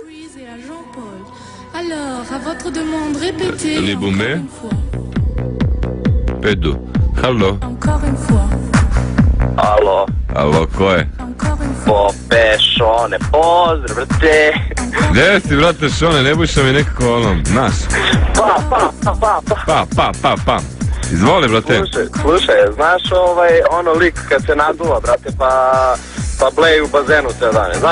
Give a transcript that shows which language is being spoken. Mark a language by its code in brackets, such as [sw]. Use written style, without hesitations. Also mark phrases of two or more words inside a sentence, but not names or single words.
[fr] Alors, à votre demande, répétez. Libume. Pedu. Halo. Encore une fois. [sr] Alo. Alo, ko je? [fr] Encore une fois. [sr] Šone, pozdrav, brate. Gde si, brate, Šone, ne buša mi nekako onom, znaš? Pa. Izvoli, brate. Slušaj, znaš ono lik kad se naduva, brate, pa bleji u bazenu ceo dan, znaš?